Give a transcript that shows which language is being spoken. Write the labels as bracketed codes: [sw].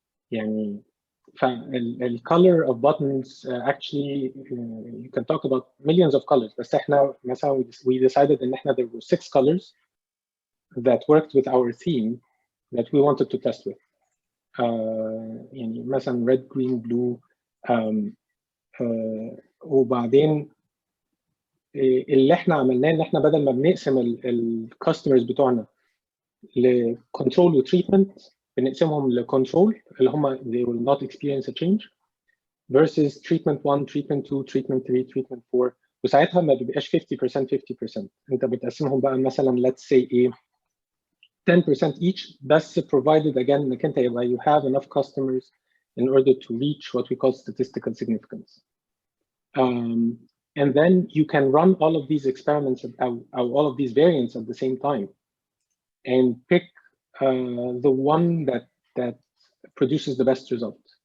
[en] يعني the color of buttons actually you can talk about millions of colors، بس احنا مثلا we decided [ar] ان احنا [en] there were 6 colors that worked with our theme that we wanted to test with. [ar] يعني مثلا [en] red, green, blue. [ar] وبعدين اللي احنا عملناه ان احنا بدل ما بنقسم الكاستمرز بتوعنا لكنترول وتريتمنت، بنقسمهم لكنترول اللي هم [en] they will not experience a change versus [ar] treatment 1, treatment 2, treatment 3, treatment 4. وساعتها ما بيبقاش 50% 50%. انت بتقسمهم بقى مثلا [en] let's say ايه 10% each، بس provided again [ar] انك انت يبقى [en] you have enough customers in order to reach what we call statistical significance. And then you can run all of these experiments or all of these variants at the same time and pick the one that produces the best result.